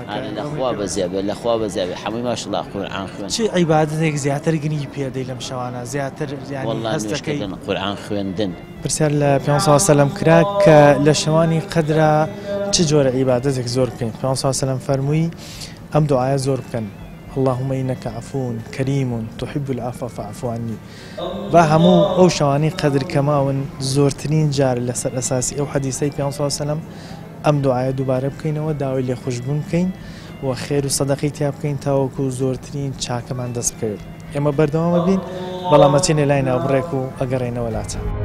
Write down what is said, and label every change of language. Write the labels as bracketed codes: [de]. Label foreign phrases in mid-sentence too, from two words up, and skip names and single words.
[ckb] لەخوا بەزیابێ لەخوا بەزیابێ هەمووی ماشەڵڵا قورئان خوێن چی عیبادەتێک زیاتر گرنگی پێدەی لەم شەوانە زیاتر هەستەکەی قورئان خوێندن پرسیار لە پێ سەلەم کرا کە لە شەوانی قەدرا چ جۆرە عیبادەتێک زۆر بکەین پێ سەلەم فەرمووی ئەم دوعایە زۆر بکەن [ar] اللهم إنك عفو كريم تحب العفو فاعف عني [ckb] با هەموو ئەو شەوانی قەدر کەماون زۆرترین جار لەسەر ئەساسی ئەو حەدیسەی پێ سەلەم ئەم دوعایە دووبارە بکەینەوە داوای لێ خۆشبوون بکەین و خێر و سەدەقەی تیا بکەین تاوەکو زۆرترین چاکەمان دەست بکەوێت ئێمە بەردەوامە بین بەڵام ئەچینێ لای ناوبڕێک و ئەگەڕێنەوە لاتە